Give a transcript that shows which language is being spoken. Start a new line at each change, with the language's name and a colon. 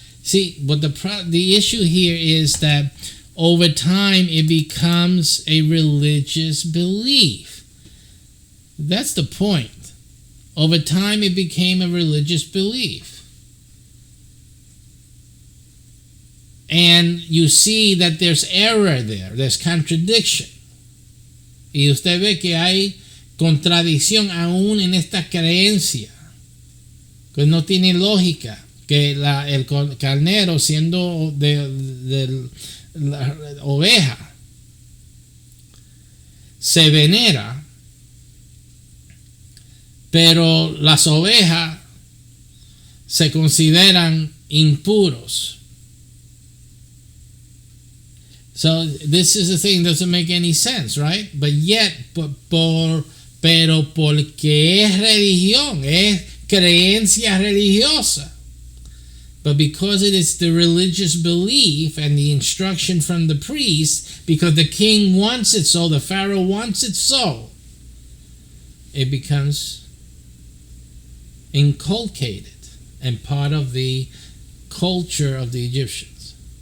English: See, but the issue here is that over time it becomes a religious belief. That's the point. Over time it became a religious belief. And you see that there's error there, there's contradiction.
Spanish: Y usted ve que hay contradicción aún en esta creencia, que no tiene lógica, que el carnero siendo de la oveja se venera, pero las ovejas se consideran impuros.
English: So this is the thing, doesn't make any sense, right? But yet,
Spanish: pero porque es religión, es creencia religiosa.
English: But because it is the religious belief and the instruction from the priest, because the king wants it so, the pharaoh wants it so, it becomes inculcated and part of the culture of the Egyptians.